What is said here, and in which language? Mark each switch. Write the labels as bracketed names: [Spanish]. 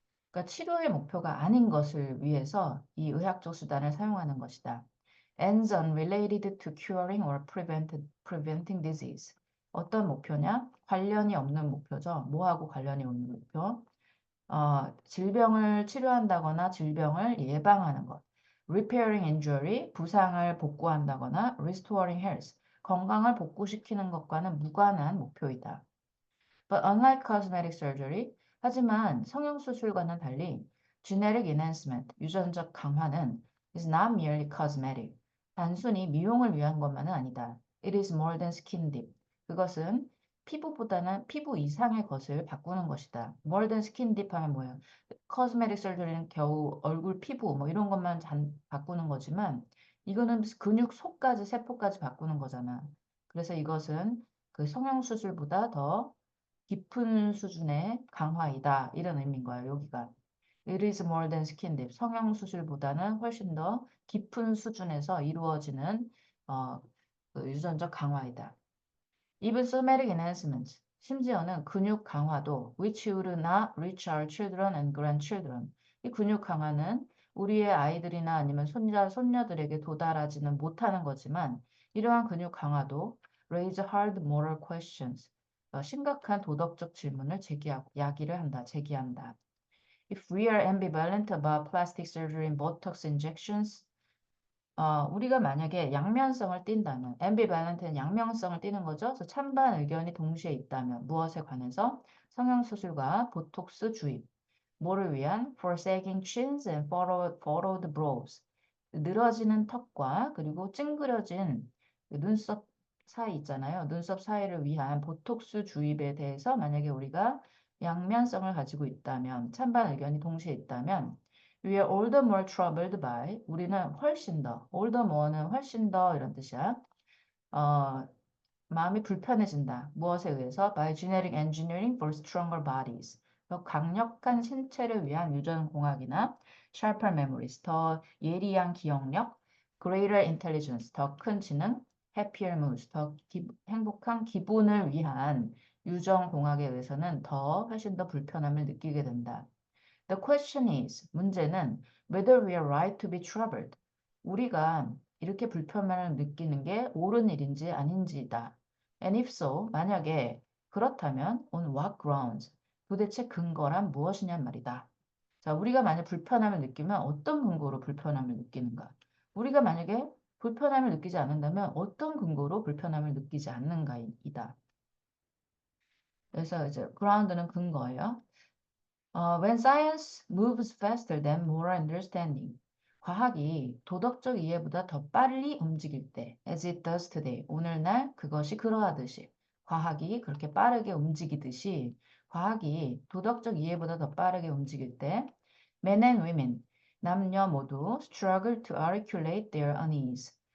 [Korean] 그러니까 치료의 목표가 아닌 것을 위해서 이 의학적 수단을 사용하는 것이다. [English] ends unrelated to curing or preventing disease. [Korean] 어떤 목표냐? 관련이 없는 목표죠. 뭐하고 관련이 없는 목표? 질병을 치료한다거나 질병을 예방하는 것. [English] repairing injury, [Korean] 부상을 복구한다거나 [English] restoring health, [Korean] 건강을 복구시키는 것과는 무관한 목표이다. [English] But unlike cosmetic surgery, [Korean] 하지만 성형수술과는 달리 [English] genetic enhancement, [Korean] 유전적 강화는 [English] is not merely cosmetic, [Korean] 단순히 미용을 위한 것만은 아니다. [English] It is more than skin deep. [Korean] 그것은 피부보다는 피부 이상의 것을 바꾸는 것이다. [English] More than skin deep [Korean] 하면 뭐예요? cosmetic surgery는 겨우 얼굴 피부 뭐 이런 것만 바꾸는 거지만 이거는 근육 속까지 세포까지 바꾸는 거잖아. 그래서 이것은 그 성형수술보다 더 깊은 수준의 강화이다. 이런 의미인 거예요. 여기가. [English] It is more than skin deep. [Korean] 성형수술보다는 훨씬 더 깊은 수준에서 이루어지는 그 유전적 강화이다. [English] Even somatic enhancements. [Korean] 심지어는 근육 강화도 [English] which would not reach our children and grandchildren. [Korean] 이 근육 강화는 우리의 아이들이나 아니면 손자, 손녀들에게 도달하지는 못하는 거지만 이러한 근육 강화도 [English] raise hard moral questions. [Korean] 심각한 도덕적 질문을 야기를 한다, 제기한다. [English] If we are ambivalent about plastic surgery and Botox injections, [Korean] 우리가 만약에 양면성을 띈다면, ambivalent는 양면성을 띠는 거죠. 그래서 찬반 의견이 동시에 있다면 무엇에 관해서 성형수술과 보톡스 주입, 뭐를 위한 [English] forsaking chins and furrowed brows, [Korean] 늘어지는 턱과 그리고 찡그려진 눈썹 사이 있잖아요. 눈썹 사이를 위한 보톡스 주입에 대해서 만약에 우리가 양면성을 가지고 있다면, 찬반 의견이 동시에 있다면 [English] We are all the more troubled by, [Korean] 우리는 훨씬 더, all the more는 훨씬 더 이런 뜻이야. 마음이 불편해진다. 무엇에 의해서? [English] By genetic engineering for stronger bodies. [Korean] 더 강력한 신체를 위한 유전공학이나 [English] sharper memories, [Korean] 더 예리한 기억력, [English] greater intelligence, [Korean] 더 큰 지능, [English] happier moods, [Korean] 더 행복한 기분을 위한 유전공학에 의해서는 훨씬 더 불편함을 느끼게 된다. [English] The question is, [Korean] 문제는 [English] whether we are right to be troubled. [Korean] 우리가 이렇게 불편함을 느끼는 게 옳은 일인지 아닌지다. [English] And if so, [Korean] 만약에 그렇다면 [English] on what grounds? [Korean] 도대체 근거란 무엇이냔 말이다. 자, 우리가 만약 불편함을 느끼면 어떤 근거로 불편함을 느끼는가? 우리가 만약에 불편함을 느끼지 않는다면 어떤 근거로 불편함을 느끼지 않는가이다. 그래서 이제 ground는 근거예요. [English] When science moves faster than moral understanding. [Korean] 과학이 도덕적 이해보다 더 빨리 움직일 때, [English] as it does today. [Korean] 오늘날 그것이 그러하듯이. 과학이 그렇게 빠르게 움직이듯이 과학이 도덕적 이해보다 더 빠르게 움직일 때, [English] men and women, [Korean] 남녀 모두 [English] struggle to articulate their unease.